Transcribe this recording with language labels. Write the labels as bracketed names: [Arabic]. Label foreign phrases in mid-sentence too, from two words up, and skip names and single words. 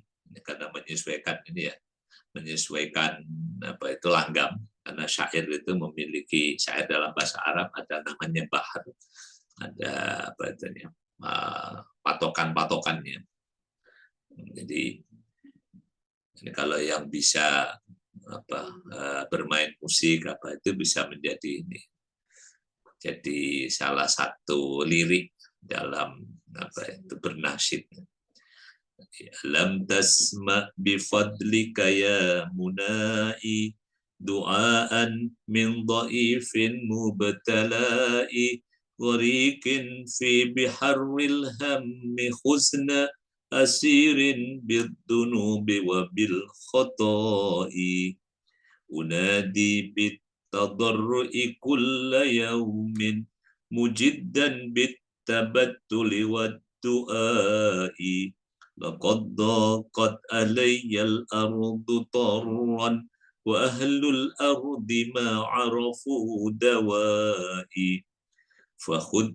[Indonesian] Karena menyesuaikan ini ya, menyesuaikan langgam, karena syair itu memiliki, syair dalam bahasa Arab ada namanya bahar, ada patokan-patokannya. Jadi ini kalau yang bisa bermain musik itu bisa menjadi ini, jadi salah satu lirik dalam bernasyid. [Arabic] لم تسمع بفضلك يا منائي دعاء من ضعيف مبتلى غريق في بحار الهم والحزن أسير بالذنوب وبالخطايا أنادي بالتضرع كل يوم مجدا بالتبتل والدعاء لقد ضاقت علي الأرض طرا وأهل الأرض ما عرفوا دوائي فخذ